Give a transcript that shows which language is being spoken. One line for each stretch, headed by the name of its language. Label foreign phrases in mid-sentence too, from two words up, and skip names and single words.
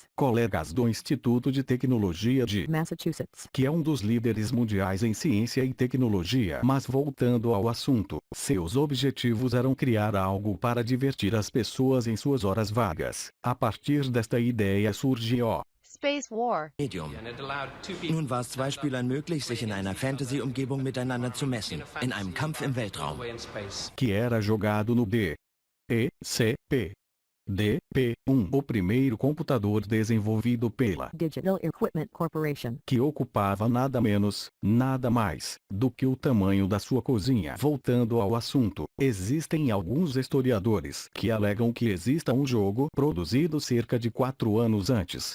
Portuguese: colegas do Instituto de Tecnologia de Massachusetts. que é um dos líderes mundiais em ciência e tecnologia. Mas voltando ao assunto, seus objetivos eram criar algo para divertir as pessoas em suas horas vagas. A partir desta ideia surge o Space War. Medium.
German: Nun war es zwei Spielern möglich, sich in einer Fantasy-Umgebung miteinander zu messen, in einem Kampf im Weltraum.
Portuguese: que era jogado no DECP. DP1, o primeiro computador desenvolvido pela Digital Equipment Corporation. que ocupava nada menos, nada mais, do que o tamanho da sua cozinha. Voltando ao assunto, existem alguns historiadores que alegam que exista um jogo produzido cerca de 4 anos antes.